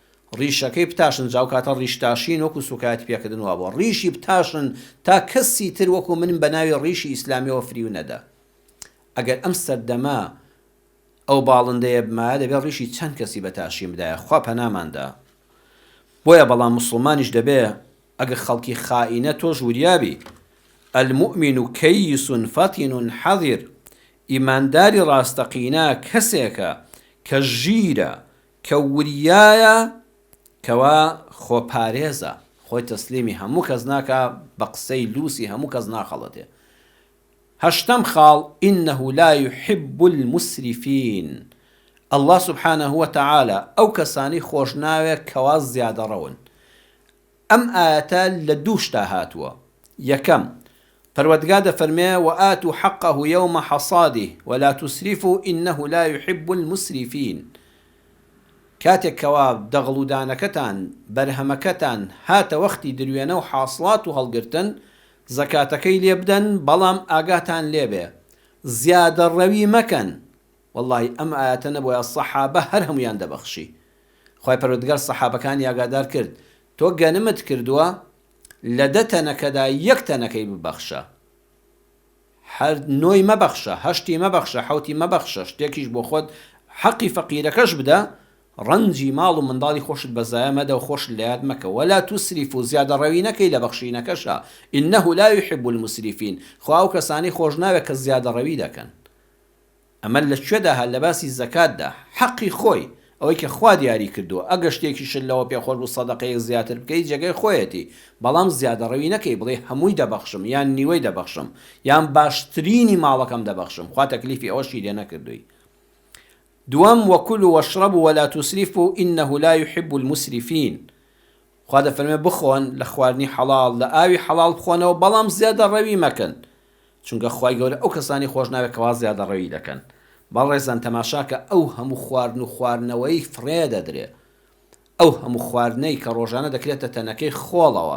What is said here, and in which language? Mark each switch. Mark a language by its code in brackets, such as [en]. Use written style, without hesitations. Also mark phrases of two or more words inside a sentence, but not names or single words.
[ckb] ڕیشەکەی بتاشن جاو کاتە ڕیشتاشین وەکو سوکایەتی پێکردنەوە بووە ڕیشی بتاشن تا کەسی تر وەکو من بە ناوی ڕیشی ئیسلامیەوە فریو نەدا. ئەگەر ئەم سەردەما ئەو باڵندەیە بمایە دەبێت ڕیشی چەند کەسی بەتاشی بدایە خوا پەناماندا. بۆیە بەڵام مسلمانیش دەبێ ئەگەر خەڵکی خائینە تۆش وریابی [ar] المؤمن كيس فطن حذر [ckb] ئیمانداری ڕاستەقینە کەسێکە کە ژیرە کە وریایە کەوا خۆپارێزە خۆی تەسلیمی هەموو کەس ناکە بە قسەی لوسی هەموو کەس ناخەڵەتێ. هەشتەم خاڵ [ar] إنه لا يحب المسرفين الله سبحانه وتعالى [ckb] ئەو کەسانی خۆش ناوێت کەوا زیادە ڕەون. ئەم ئاەتە لە دوو شتا هاتووە. یەکەم پەروەردگار دەفەرمێ [ar] وآتوا حقه يوم حصاده ولا تسرفوا إنه لا يحب المسرفين. [ckb] کاتێک کەوا دەغڵ و دانەکەتان بەرهەمەکەتان هاتە وەختی دروێنە و حاصڵات و هەڵگرتن زەکاتەکەی لێ بدەن بەڵام ئاگاتان لێبێ زیادە ڕەوی مەکەن. واللهی ئەم ئاەتە نەبووە سەحابە هەر هەمویان دەبەخشی. خۆی پەروەردگار سەحابەکانی ئاگادار کرد تۆ گەنمت کردووە لە 10 تەنەکەدا 1 تەنەکەی ببەخشە، هەر 9 مەبەخشە، 8 مەبەخشە، 7 مەبەخشە، شتێکیش بۆ خۆت حەقی فەقیرەکەش بدە، ڕەنجی ماڵ و منداڵی خۆشت بەزایە مەدە و خۆشت لە یاد مەکە. وەلا توسریف و زیادە ڕەوی نەکەی لە بەخشینەکەشە [ar] إنه لا يحب المسرفين. [ckb] خوا ئەو کەسانی خۆش ناوێت کە زیادە ڕەوی دەکەن. ئەمە لە کوێدا هەر لە باسی زەکاتدا حەقی خۆی ئەوەی کە خوا دیاری کردووە ئەگەر شتێکیشت لەوە پێخۆش بوو سەدەقەیەک زیاتر بکەی جێگەی خۆیەتی، بەڵام زیادە ڕەوی نەکەی بڵێ هەمووی دەبەخشم یان نیوەی دەبەخشم یان باشترینی ماڵەکەم دەبەخشم. خوا تەکلیفی ئەوەشی لێ نەکردووی. [ar] دوام وكلوا واشربوا ولا تسرفوا إنه لا يحب المسرفين. [ckb] خوا دەفەرمێ بخۆن لە خواردنی حەڵاڵ لە ئاوی حەڵاڵ بخۆنەوە بەڵام زیادە ڕەوی مەکەن چونکە خوای گەورە ئەو کەسانی خۆش ناوێت کەوا زیادە ڕەوی دەکەن. بەڵێزان تەماشاکە ئەو هەموو خواردن و خواردنەوەی فرێ دەدرێ، ئەو هەموو خواردنەی کە ڕۆژانە دەکرێتە تەنەکەی خۆڵەوە.